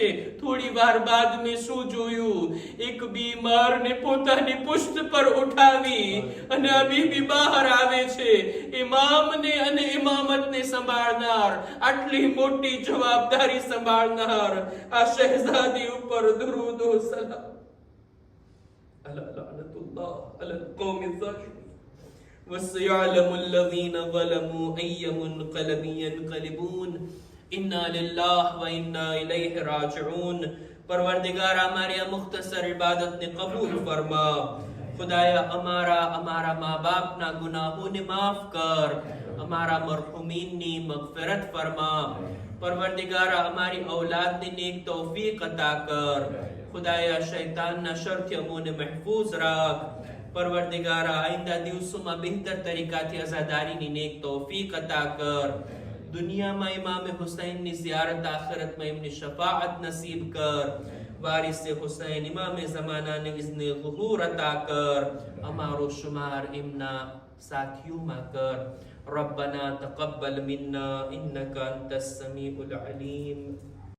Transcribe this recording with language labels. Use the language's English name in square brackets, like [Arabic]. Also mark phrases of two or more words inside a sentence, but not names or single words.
[Gujarati] થોડી વાર બાદ મેં શું જોયું, એક બીમારને પોતાની પુષ્ટ પર ઉઠાવી અને આ બીબી બહાર આવે છે. ઇમામને અને ઇમામતને સંભાળનાર, આટલી મોટી જવાબદારી સંભાળનાર આ શહેઝાદી ઉપર દરૂદ ઓ સલામ. [Arabic] ألا لعنة الله على القوم الظالمين. وَسَيَعْلَمُ الَّذِينَ ظَلَمُوا أَيَّ مُنْقَلَبٍ يَنْقَلِبُونَ إِنَّا لِلَّهِ وَإِنَّا إِلَيْهِ راجعون. [Gujarati] પરવરદિગાર હમારી મુખ્તસર ઇબાદત ને કબૂલ ફરમા. ખુદાયા હમારા માઁ બાપ ના ગુનાહોં ને માફ કર, હમારા મરહુમીન ને મગફિરત ફરમા. પરવરદિગાર હમારી ઔલાદ ને નેક તૌફીક અતા કર. ખુદાયા શૈતાન ના શર થી અમોને મહેફૂઝ રાખ. પરવરદિગારા આઈંદા દિવસોમાં બહેતર તરીકાથી અઝાદારીની નેક તૌફીક અતા કર. દુનિયામાં ઇમામે હુસૈનની ઝિયારત, આખિરતમાં એમની શફાઅત નસીબ કર. વારિસે હુસૈન ઇમામે ઝમાનાને ઇઝ્ને ઝુહૂર અતા કર. અમારો શુમાર એમના સાથીઓમાં કર. [Arabic] ربنا تقبل منا إنك أنت السميع العليم.